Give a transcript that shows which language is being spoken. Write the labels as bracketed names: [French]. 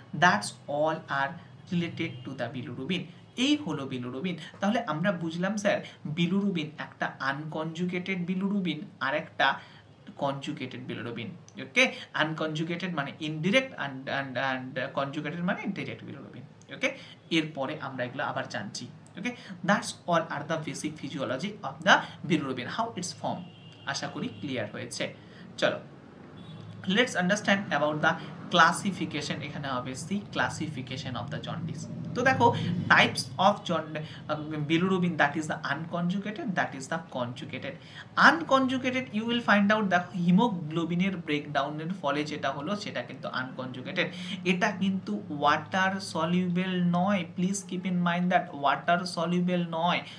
[English] That's all are related to the bilirubin. [Bangla] এই হলো bilirubin. তাহলে আমরা বুঝলাম স্যার বিলিরুবিন একটা আনকনজুগেটেড বিলিরুবিন আর একটা conjugated bilirubin. [English] Okay, unconjugated মানে indirect and conjugated মানে direct bilirubin. [Bangla] Okay, এরপরে আমরা এগুলো আবার জানছি। [English] Okay, that's all are the basic physiology of the bilirubin, how it's formed. [Bangla] আশা করি ক্লিয়ার হয়েছে। চলো, [English] let's understand about the classification। [Bangla] এখানে হবে [English] C classification of the jaundice। [Bangla] তো দেখো [English] Types of bilirubin, that is the unconjugated, that is the conjugated. Unconjugated you will find out, [Bangla] দেখো হিমোগ্লোবিনের ব্রেকডাউনের ফলে যেটা হলো সেটা কিন্তু আনকনজুগেটেড। এটা কিন্তু ওয়াটার সলিউবেল নয়, [English] please keep in mind that [Bangla] water soluble নয়।